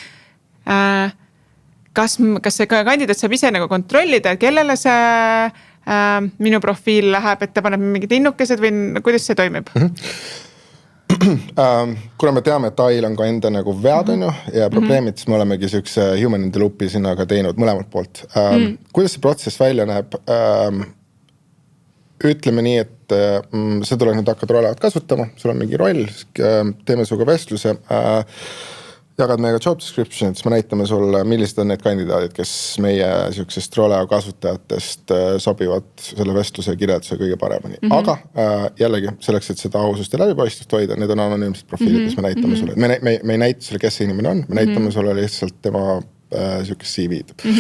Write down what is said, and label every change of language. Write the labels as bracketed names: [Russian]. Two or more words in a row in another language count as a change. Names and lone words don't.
[Estonian] Kas see kandidaat saab ise nagu kontrollida, kellele see minu profiil läheb, et ta paneb mingid innukesed või kuidas see toimib? Kuna me teame, et AI-l on ka enda nagu vead on ju ja probleemid, siis me olemegi siukse [English] human in the loop'i [Estonian] sinna ka teinud mõlemalt poolt. Kuidas see protsess välja näeb? Ütleme nii, et sa tuleb nüüd hakkad rollevat kasutama, sul on mingi roll, teeme suga vestluse, jagad meiega [English] job description, [Estonian] siis me näitame sulle, millised on need kandidaadid, kes meie siuksest roleo kasutajatest sobivad selle vestluse kirjelduse kõige paremini. Aga jällegi selleks, et seda ausust ja läbipaistvust hoida, need on anonüümsed profiilid, mis me näitame sulle. Me ei näita sulle, kes see inimene on, me näitame sulle lihtsalt tema siukest CV-d.